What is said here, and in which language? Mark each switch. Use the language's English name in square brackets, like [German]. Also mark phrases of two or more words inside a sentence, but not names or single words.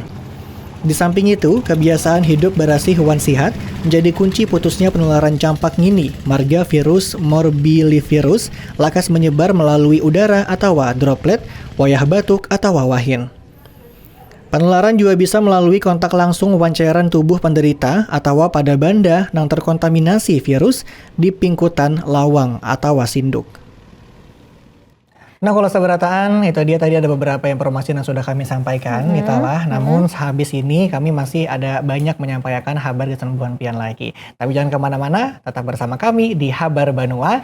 [Banjar] Di samping itu, kebiasaan hidup berasih wan sihat menjadi kunci putusnya penularan campak ngini, marga virus morbillivirus, lakas menyebar melalui udara atau droplet, wayah batuk atau wahin. Penularan juga bisa melalui kontak langsung wan cairan tubuh penderita atau pada banda yang terkontaminasi virus di pingkutan lawang atau sinduk. [Indonesian] Nah, kalau seberataan, itu dia tadi ada beberapa informasi yang sudah kami sampaikan, Nitalah. Namun, habis ini kami masih ada banyak menyampaikan kabar kesembuhan pian lagi. Tapi jangan kemana-mana, tetap bersama kami di Habar Banua.